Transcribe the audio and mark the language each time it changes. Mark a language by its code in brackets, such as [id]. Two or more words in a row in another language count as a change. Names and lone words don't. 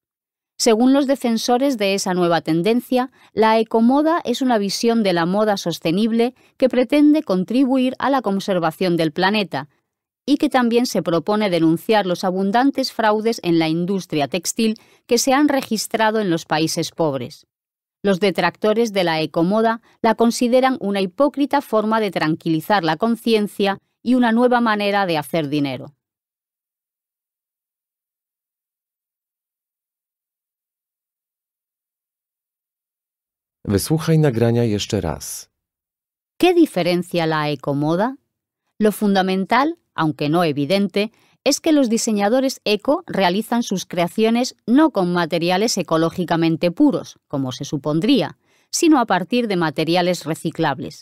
[es] Según los defensores de esa nueva tendencia, la ecomoda es una visión de la moda sostenible que pretende contribuir a la conservación del planeta, y que también se propone denunciar los abundantes fraudes en la industria textil que se han registrado en los países pobres. Los detractores de la ecomoda la consideran una hipócrita forma de tranquilizar la conciencia y una nueva manera de hacer dinero. [pl] Wysłuchaj nagrania jeszcze raz. [es] ¿Qué diferencia la ecomoda? Lo fundamental, aunque no evidente, es que los diseñadores eco realizan sus creaciones no con materiales ecológicamente puros, como se supondría, sino a partir de materiales reciclables.